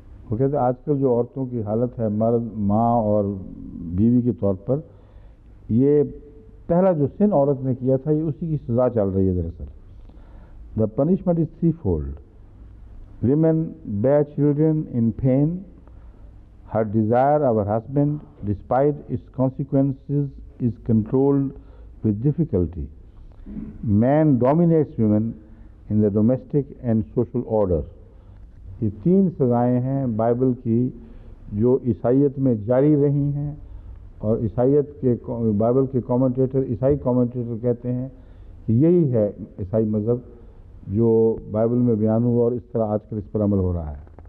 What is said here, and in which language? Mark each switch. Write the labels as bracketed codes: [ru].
[ur] وہ کہتے ہیں آج کل جو عورتوں کی حالت ہے مرد، ماں اور بیوی کے طور پر، یہ پہلا جو سن عورت نے کیا تھا یہ اسی کی سزا چل رہی ہے دراصل۔ [en] The punishment is threefold. Women bear children in pain. Her desire of her husband, despite its consequences, is controlled with difficulty. Man dominates women in the domestic and social order. [ur] یہ تین سزائیں ہیں بائبل کی جو عیسائیت میں جاری رہی ہیں، اور عیسائیت کے بائبل کے عیسائی کامنٹیٹر کہتے ہیں کہ یہی ہے عیسائی مذہب جو بائبل میں بیان ہوا، اور اس طرح آج کل اس پر عمل ہو رہا ہے۔